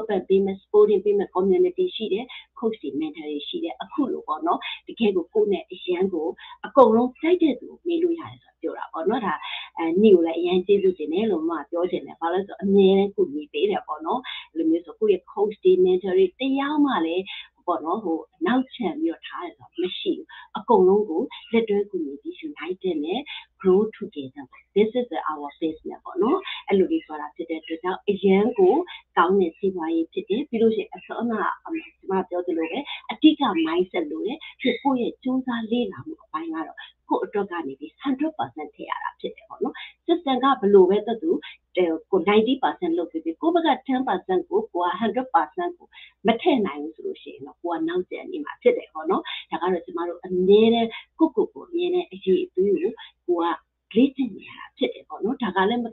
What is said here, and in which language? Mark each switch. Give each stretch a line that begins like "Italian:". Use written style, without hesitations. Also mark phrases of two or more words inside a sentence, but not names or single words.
Burmese: ပံ့ပေးမဲ့ supporting ပေးမဲ့ community ရှိတယ် coach တွေ mentor တွေရှိတယ်အခုလိုပေါ့နော်တကယ်ကိုနဲ့အရန်ကိုအကုန်လုံးစိုက်တဲ့သူမေးလို့ရတယ်ဆိုပြောတာပေါ့နော်ဒါညီကိုလည်းအရင်ကျေးဇူးတင်တယ်လို့မှပြောချင်တယ်ဘာလို့ဆိုအမြဲတမ်းကိုညီပေးတယ်ပေါ့နော်ဒီလိုမျိုးဆိုကိုယ့်ရဲ့ coach တွေ mentor တွေတရားမှလည်းပေါ့နော်နောက်ချန်ပြီးတော့ထားတယ်ဆိုမရှိဘူးအကုန်လုံးကိုလက်တွဲကူညီပြီး united နဲ့
English: grow together this is our business
Burmese: ပေါ့နော်အဲ့လိုလေးဆိုတာဖြစ်တဲ့ အတွက်ကြောင့်အရန်ကိုကောင်းတဲ့စီးပွားရေးဖြစ်တယ်ပြီးလို့ရှိရင်အစောအမပြောသလိုပဲအတိတ်က mindset လို့လေဖြစ်ကိုယ့်ရဲ့စူးစမ်းလေ့လာမှုအပိုင်းကတော့ကိုယ့်အတွက်ကနေပြီး 100% ထည့်ရတာဖြစ်တယ်ပေါ့နော် system ကဘယ်လိုပဲသက်သူကို 90% လုပ်ပြီးကိုယ့်ဘက်က 10% ကိုက 100% ကိုမထည့်နိုင်ဘူးဆိုလို့ရှိရင်တော့ကိုကနောက်ကျန်နေမှာဖြစ်တယ်ပေါ့နော်ဒါကတော့ကျမတို့အမြဲတမ်းကိုအမြဲတမ်းအရေးအသွေးကိုလေ့ကျင့်နေရတာဖြစ်တယ်ပေါ့နော်ဒါကလည်းမ